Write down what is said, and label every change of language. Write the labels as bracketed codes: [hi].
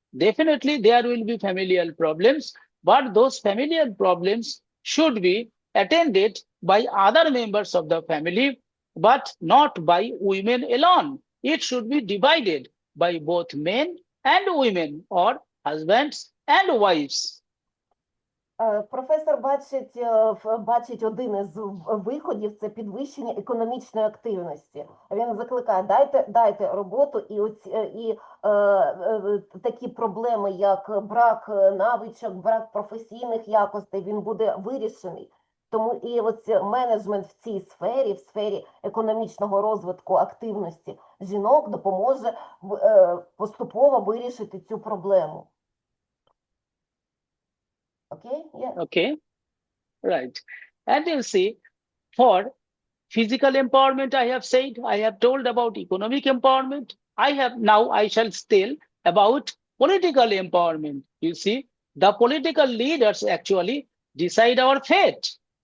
[en] Definitely, there will be familial problems, but those familial problems should be attended by other members of the family, but not by women alone. It should be divided by both men and women, or husbands and wives. [uk] Професор бачить один із виходів – це підвищення економічної активності. Він закликає, дайте роботу, і такі проблеми, як брак навичок, брак професійних якостей, він буде вирішений. Тому і ось менеджмент в цій сфері, в сфері економічного розвитку активності жінок допоможе поступово вирішити цю проблему. [en] Okay, yeah. Okay, right. And you see, for physical empowerment, I have said, I have told about economic empowerment. I shall tell about political empowerment. You see, the political leaders actually decide our fate.